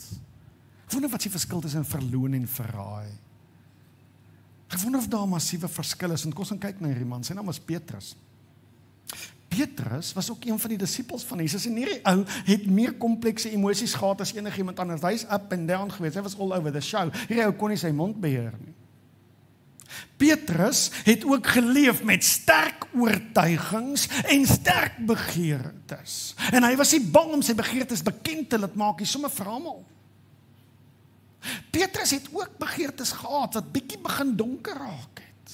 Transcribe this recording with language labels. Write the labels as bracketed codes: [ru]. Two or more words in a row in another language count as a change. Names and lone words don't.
[af] Ek wonder wat die verskil tussen verloon en verraai. Ek wonder of daar 'n massiewe verskil is, en kom ons gaan kyk na hierdie man, sy naam was Petrus. Petrus was ook een van die disippels van Jesus, en hierdie ou het meer komplekse emosies gehad as enigiemand anders. Hy is [en] up and down [af] geweest, hy was [en] all over the show. [af] Hierdie ou kon nie sy mond beheer nie. Petrus het ook geleef met sterk oortuigings en sterk begeertes. En hy was nie bang om sy begeertes bekend te laat maak, sommer vir almal. Petrus het ook begeertes gehad wat bietjie begin donker raak het.